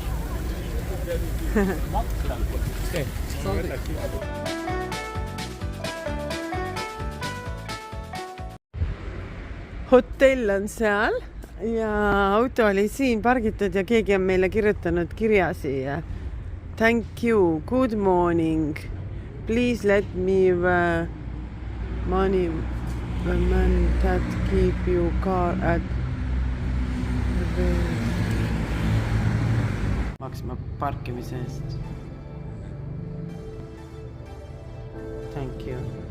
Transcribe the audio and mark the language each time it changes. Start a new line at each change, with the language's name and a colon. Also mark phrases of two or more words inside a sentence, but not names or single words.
Estonian: Hotell on seal ja auto oli siin pargitud ja keegi on meile kirjutanud kirja siia.
English: Thank you, good morning. Please let me money the man that keep you car at
Estonian: maksma parkimise eest.
English: Thank you.